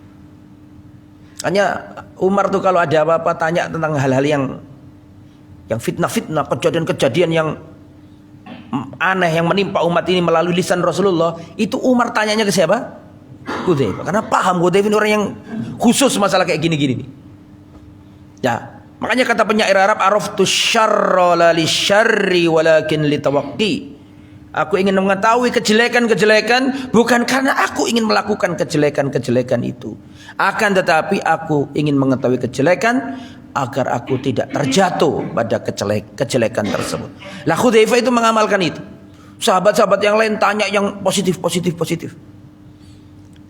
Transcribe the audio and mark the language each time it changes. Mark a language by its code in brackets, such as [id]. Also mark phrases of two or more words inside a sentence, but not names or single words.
[id] Hanya Umar tuh kalau ada apa-apa tanya tentang hal-hal yang fitnah-fitnah, kejadian-kejadian yang aneh yang menimpa umat ini melalui lisan Rasulullah, itu Umar tanyanya ke siapa? Hudzaifah. Karena paham Hudzaifah ini orang yang khusus masalah kayak gini-gini nih. Ya, makanya kata penyair Arab, [ar] عرفت الشر لا للشر ولكن لتوقيه. [id] Aku ingin mengetahui kejelekan-kejelekan bukan karena aku ingin melakukan kejelekan-kejelekan itu. Akan tetapi aku ingin mengetahui kejelekan agar aku tidak terjatuh pada kejelekan tersebut. Lah Hudzaifah itu mengamalkan itu. Sahabat-sahabat yang lain tanya yang positif.